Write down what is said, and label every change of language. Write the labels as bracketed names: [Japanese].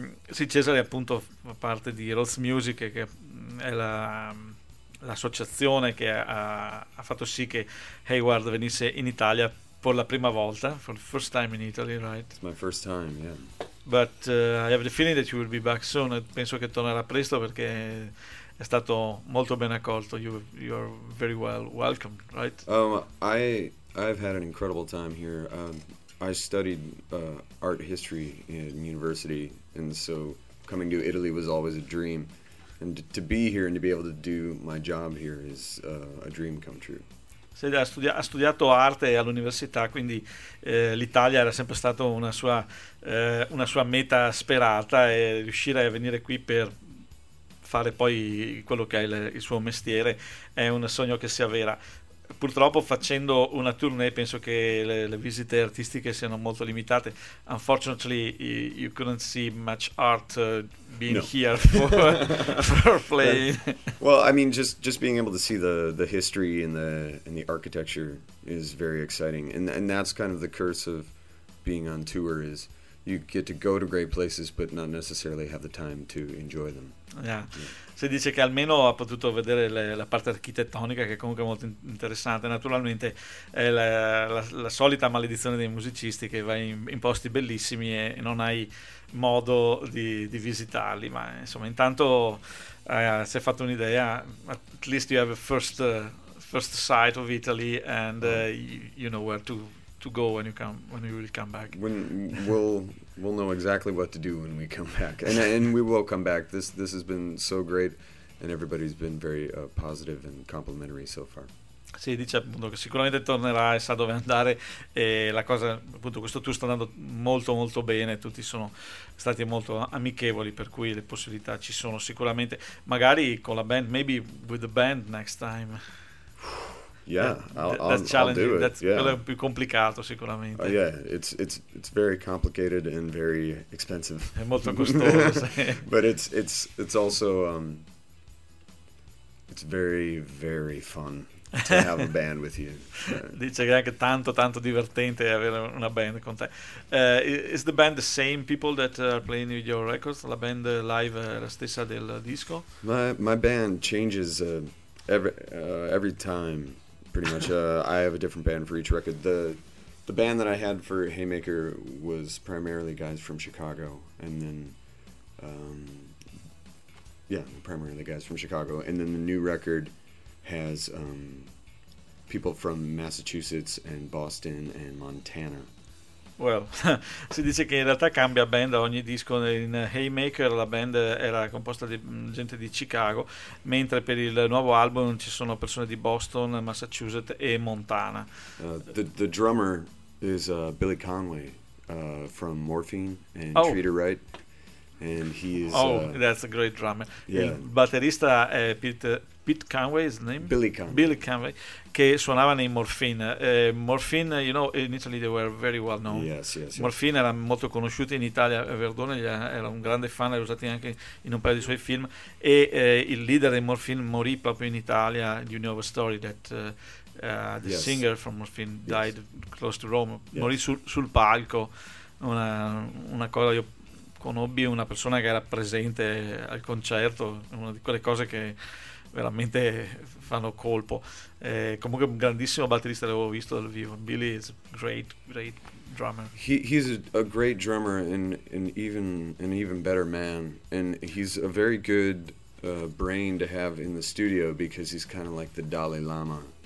[Italian] Sì, Cesare appunto fa parte di Roots Music, che è l'associazione che ha fatto sì che Hayward venisse in Italia per la prima volta. [English] For the first time in Italy, right? It's my first time, yeah. But I have the feeling that you will be back soon. [Italian] Penso che tornerà presto, perché è stato molto ben accolto. [English] You are very well welcome, right? I've had an incredible time here. I studied art history in university, and so coming to Italy was always a dream. And to be here and to be able to do my job here is a dream come true. [Italian] Sì, ha studiato arte all'università, quindi l'Italia era sempre stata una sua meta sperata, e riuscire a venire qui per fare poi quello che è il suo mestiere è un sogno che si avvera. Purtroppo, facendo una tournée, penso che le visite artistiche siano molto limitate. [English] Unfortunately, you couldn't see much art being here for playing. Well, I mean, just being able to see the history and the architecture is very exciting, and that's kind of the curse of being on tour, is you get to go to great places but not necessarily have the time to enjoy them. Yeah. [Italian] Si dice che almeno ha potuto vedere la parte architettonica, che è comunque molto interessante. Naturalmente è la solita maledizione dei musicisti, che vai in posti bellissimi e non hai modo di visitarli, ma insomma intanto si è fatto un'idea. [English] At least you have a first sight of Italy, and you know where to go when you will come back. We'll know exactly what to do when we come back, and we will come back. This has been so great, and everybody's been very positive and complimentary so far. [Italian] Sì, dice appunto che sicuramente tornerà e sa dove andare, e la cosa, appunto, questo tour sta andando molto molto bene, tutti sono stati molto amichevoli, per cui le possibilità ci sono sicuramente, magari con la band, [English] maybe with the band next time. [Italian] Quello è più complicato sicuramente. [English] It's very complicated and very expensive. [Italian] È molto costoso. [English] But it's also it's very very fun to have a band with you. [Italian] Dice che è anche tanto tanto divertente avere una band con te. [English] Is the band the same people that are playing with your records? [Italian] La band live la stessa del disco? [English] My band changes every time. Pretty much, I have a different band for each record. The band that I had for Haymaker was primarily guys from Chicago, and then, primarily guys from Chicago, and then the new record has people from Massachusetts and Boston and Montana. [Italian] Well, si dice che in realtà cambia band ogni disco. In Haymaker la band era composta di gente di Chicago, mentre per il nuovo album ci sono persone di Boston, Massachusetts e Montana. [English] The drummer is Billy Conway from Morphine and Treat It Right, and he is that's a great drummer. [Italian] Yeah. Il batterista è Pete Conway, [English] his name? Billy Conway, [Italian] che suonava nei Morphine. [English] Morphine, you know, in Italy they were very well known. Yes. [Italian] Morphine era molto conosciuto in Italia, Verdone era un grande fan, l'ha usato anche in un paio di suoi film, e il leader dei Morphine morì proprio in Italia. [English] You know a story that singer from Morphine died close to Rome. [Italian] Morì sul palco, una cosa. Io conobbi una persona che era presente al concerto, una di quelle cose che veramente fanno colpo. Comunque un grandissimo batterista, l'avevo visto dal vivo. [English] Billy is a great, great drummer. He's a great drummer and even better man. And he's a very good brain to have in the studio, because he's kind of like the Dalai Lama.